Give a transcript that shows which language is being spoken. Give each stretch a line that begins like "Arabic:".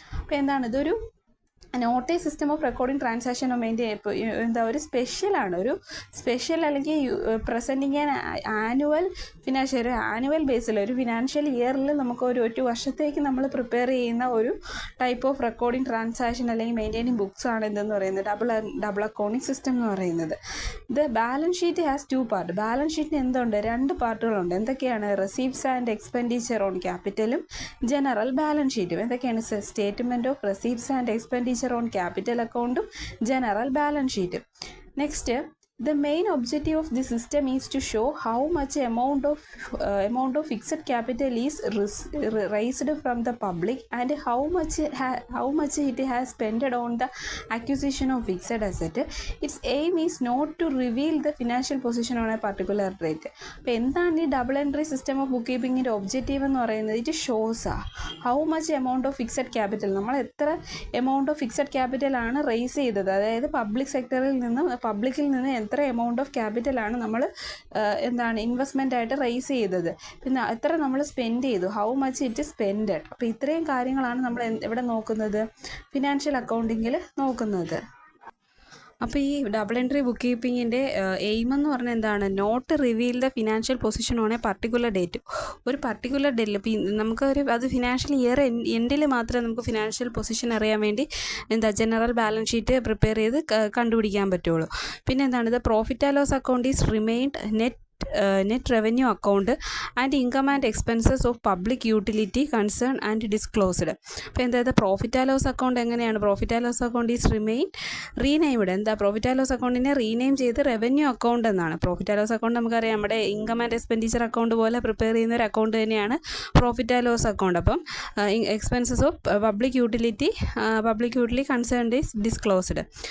Malayalam: അപ്പോൾ എന്താണ്, ഇതൊരു not A system of recording transaction എന്താ, ഒരു സ്പെഷ്യലാണ്, ഒരു സ്പെഷ്യൽ അല്ലെങ്കിൽ പ്രസൻറ്റിങ് ആനുവൽ ഫിനാൻഷ്യൽ, ഒരു ആനുവൽ ബേസിൽ, ഒരു ഫിനാൻഷ്യൽ ഇയറിൽ നമുക്ക് ഒരു വർഷത്തേക്ക് നമ്മൾ പ്രിപ്പയർ ചെയ്യുന്ന ഒരു ടൈപ്പ് ഓഫ് റെക്കോർഡിംഗ് ട്രാൻസാക്ഷൻ അല്ലെങ്കിൽ മെയിൻറ്റെയിനിങ് ബുക്സ് ആണ് എന്തെന്ന് പറയുന്നത് ഡബിൾ അക്കൗണ്ടിങ് സിസ്റ്റം എന്ന് പറയുന്നത്.
English: The balance sheet has 2 part.
Malayalam: Balance ഷീറ്റിന് എന്തുണ്ട്? 2 പാർട്ടുകളുണ്ട്. എന്തൊക്കെയാണ്? Receipts and expenditure on ക്യാപിറ്റലും general balance ഷീറ്റും. എന്തൊക്കെയാണ്? Statement of receipts and expenditure on capital അക്കൗണ്ടും ജനറൽ ബാലൻസ് ഷീറ്റും.
English: Next, the main objective of the system is to show how much amount of fixed capital is raised from the public and how much it has spent on the acquisition of fixed asset. Its aim is not to reveal the financial position on a particular date.
Malayalam: അപ്പോൾ എന്താണ് ഈ double entry system of book കീപ്പിങ്ങിൻ്റെ objective എന്ന് പറയുന്നത്?
English: it shows how much amount of fixed capital,
Malayalam: നമ്മൾ എത്ര amount of fixed ക്യാപിറ്റലാണ് raise ചെയ്തത്, അതായത് പബ്ലിക്കിൽ നിന്ന് എത്ര എമൗണ്ട് ഓഫ് ക്യാപിറ്റലാണ് നമ്മൾ ഇൻവെസ്റ്റ്മെൻ്റ് ആയിട്ട് റേസ് ചെയ്തത്, പിന്നെ എത്ര നമ്മൾ സ്പെൻഡ് ചെയ്തു,
English: How much it spended.
Malayalam: അപ്പോൾ ഇത്രയും കാര്യങ്ങളാണ് നമ്മൾ ഇവിടെ നോക്കുന്നത്, ഫിനാൻഷ്യൽ അക്കൗണ്ടിങ്ങിൽ നോക്കുന്നത്. അപ്പോൾ ഈ ഡബിൾ എൻട്രി ബുക്ക് കീപ്പിങ്ങിൻ്റെ എയിം എന്ന് പറഞ്ഞാൽ എന്താണ്?
English: Not reveal the financial position on a particular date.
Malayalam: ഒരു പർട്ടിക്കുലർ ഡേറ്റിൽ നമുക്കൊരു അത് ഫിനാൻഷ്യൽ ഇയർ എൻഡിൽ മാത്രമേ നമുക്ക് ഫിനാൻഷ്യൽ പൊസിഷൻ അറിയാൻ വേണ്ടി ജനറൽ ബാലൻസ് ഷീറ്റ് പ്രിപ്പയർ ചെയ്ത് കണ്ടുപിടിക്കാൻ പറ്റുള്ളൂ. പിന്നെ എന്താണ്?
English: The profit and loss account is remained net revenue account and income and expenses of public utility concern and disclosed.
Malayalam: അപ്പോൾ എന്താ പ്രോഫിറ്റ് ആൻഡ് ലോസ് അക്കൗണ്ട് എങ്ങനെയാണ്?
English: Profit and loss account is renamed.
Malayalam: എന്താ profit and loss അക്കൗണ്ടിനെ rename ചെയ്ത് revenue account എന്നാണ്. Profit and loss account നമുക്കറിയാം നമ്മുടെ income and expenditure account പോലെ prepare ചെയ്യുന്ന ഒരു അക്കൗണ്ട് തന്നെയാണ് പ്രോഫിറ്റ് ആൻഡ് ലോസ് അക്കൗണ്ട്.
English: അപ്പം expenses of public utility concern is disclosed.